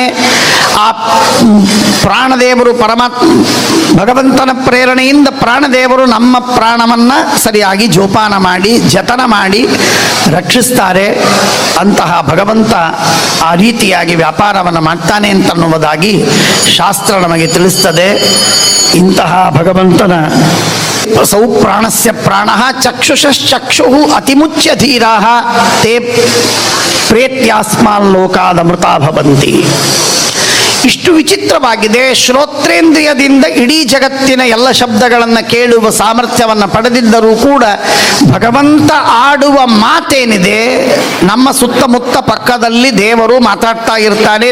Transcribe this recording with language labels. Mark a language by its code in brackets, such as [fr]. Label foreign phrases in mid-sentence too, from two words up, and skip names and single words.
[kn] ಆ ಪ್ರಾಣದೇವರು ಭಗವಂತನ ಪ್ರೇರಣೆಯಿಂದ ಪ್ರಾಣದೇವರು ನಮ್ಮ ಪ್ರಾಣವನ್ನು ಸರಿಯಾಗಿ ಜೋಪಾನ ಮಾಡಿ ಜತನ ಮಾಡಿ ರಕ್ಷಿಸ್ತಾರೆ. ಅಂತಹ ಭಗವಂತ ಆ ರೀತಿಯಾಗಿ ವ್ಯಾಪಾರವನ್ನು ಮಾಡ್ತಾನೆ ಅಂತನ್ನುವುದಾಗಿ ಶಾಸ್ತ್ರ ನಮಗೆ ತಿಳಿಸ್ತದೆ. ಇಂತಹ ಭಗವಂತನ [sa] ಸೌ ಪ್ರಾಣಸ್ಯ ಪ್ರಾಣ ಚಕ್ಷುಷಶ್ಚಕ್ಷು ಅತಿಮುಚ್ಯ ಧೀರಾ ತೇ ಪ್ರೇತ್ಯಾಸ್ಮಾಲ್ಲೋಕಾದಮೃತಾ ಭವಂತಿ. [kn] ಇಷ್ಟು ವಿಚಿತ್ರವಾಗಿದೆ. ಶ್ರೋತ್ರೇಂದ್ರಿಯದಿಂದ ಇಡೀ ಜಗತ್ತಿನ ಎಲ್ಲ ಶಬ್ದಗಳನ್ನು ಕೇಳುವ ಸಾಮರ್ಥ್ಯವನ್ನು ಪಡೆದಿದ್ದರೂ ಕೂಡ ಭಗವಂತ ಆಡುವ ಮಾತೇನಿದೆ, ನಮ್ಮ ಸುತ್ತಮುತ್ತ ಪಕ್ಕದಲ್ಲಿ ದೇವರು ಮಾತಾಡ್ತಾ ಇರ್ತಾನೆ.